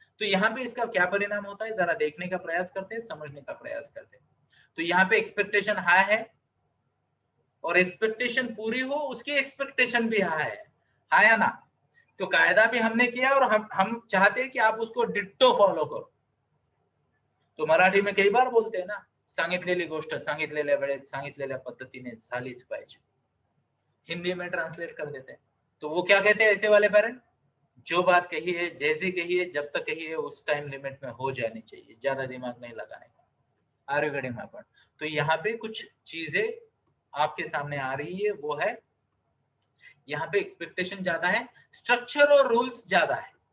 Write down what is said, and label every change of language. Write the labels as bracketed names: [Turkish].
[Hindi] तो यहाँ पे इसका क्या परिणाम होता है, जरा देखने का प्रयास करते हैं, समझने का प्रयास करते हैं। तो यहाँ पे एक्सपेक्टेशन हाई है, और एक्सपेक्टेशन पूरी हो, उसकी एक्सपेक्टेशन भी हाई है ना। तो कायदा भी हमने किया, और हम चाहते हैं कि आप उसको डिट्टो फॉलो करो। तो मराठी में कई बार बोलते हैं ना, [Marathi] सांगितलेली गोष्ट सांगितलेल्या वेळेत सांगितलेल्या पद्धतीने झालीच पाहिजे। [Hindi] हिंदी में ट्रांसलेट कर देते हैं। तो वो क्या कहते हैं ऐसे वाले पेरेंट, जो बात कही है, जैसी कही है, जब तक कही है, उस टाइम लिमिट में हो जानी चाहिए, ज्यादा दिमाग नहीं लगाने का। [English] Are you getting my point? [Hindi] तो यहाँ पे कुछ चीजें आपके सामने आ रही है, वो है यहाँ पे एक्सपेक्टेशन ज्यादा है, स्ट्रक्चर और रूल्स ज्यादा है।